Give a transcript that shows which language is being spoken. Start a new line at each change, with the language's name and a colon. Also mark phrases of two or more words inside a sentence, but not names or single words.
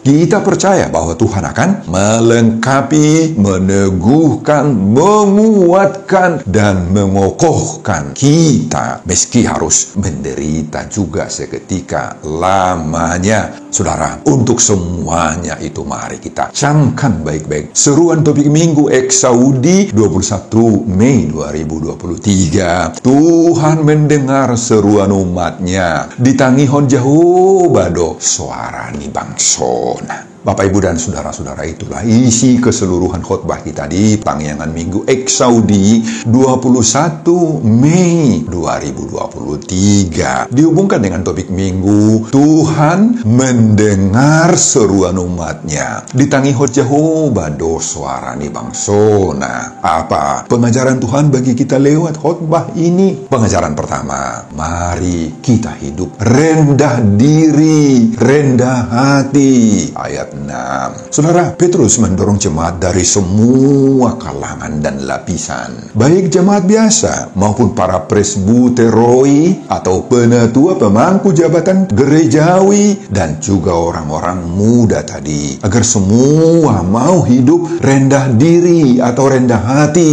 Indonesian: Kita percaya bahwa Tuhan akan melengkapi, meneguhkan, menguatkan, dan mengokohkan kita meski harus menderita juga seketika lamanya. Saudara, untuk semuanya itu mari kita camkan baik-baik seruan topik minggu Eksaudi 21 Mei 2023. Tuhan mendengar seruan umatnya.
Batak Toba: Ditangihon jauh bado suara ni bangsona.
Indonesian: Bapak, Ibu, dan saudara-saudara, itulah isi keseluruhan khotbah kita di Pangyangan Minggu Eksaudi 21 Mei 2023. Dihubungkan dengan topik minggu, Tuhan mendengar seruan umatnya.
Batak Toba: Ditangihon jauh bado suara ni bangsona.
Indonesian: Apa pengajaran Tuhan bagi kita lewat khotbah ini? Pengajaran pertama, mari kita hidup rendah diri, rendah hati. Ayat 6. Saudara, Petrus mendorong jemaat dari semua kalangan dan lapisan, baik jemaat biasa maupun para presbuteroi atau penatua pemangku jabatan gerejawi dan juga orang-orang muda tadi, agar semua mau hidup rendah diri atau rendah hati.